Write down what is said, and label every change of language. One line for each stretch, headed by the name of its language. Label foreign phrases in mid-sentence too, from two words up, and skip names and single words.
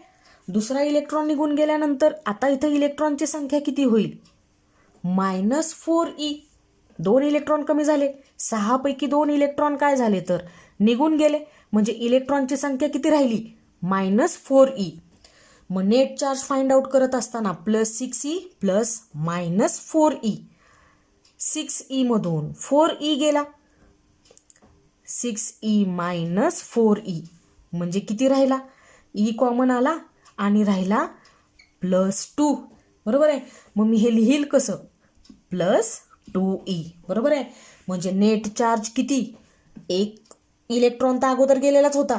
Marathi: दुसरा इलेक्ट्रॉन निघून गेल्यानंतर आता इथं इलेक्ट्रॉनची संख्या किती होईल -4e. 2 इलेक्ट्रॉन कमी झाले. 6 पैकी 2 इलेक्ट्रॉन काय झाले तर निघून गेले. म्हणजे इलेक्ट्रॉनची संख्या किती राहिली -4e. मग
English: net charge find out
Marathi: करत असताना +6e +-4e. 6e मधून 4e गेला. 6e -4e म्हणजे किती राहिला. e कॉमन आला आणि राहिला +2. बरोबर आहे. मग मी हे लिहील कसं +2e. बरोबर आहे. म्हणजे
English: net charge
Marathi: किती. एक इलेक्ट्रॉन तर अगोदर गेलेलाच होता.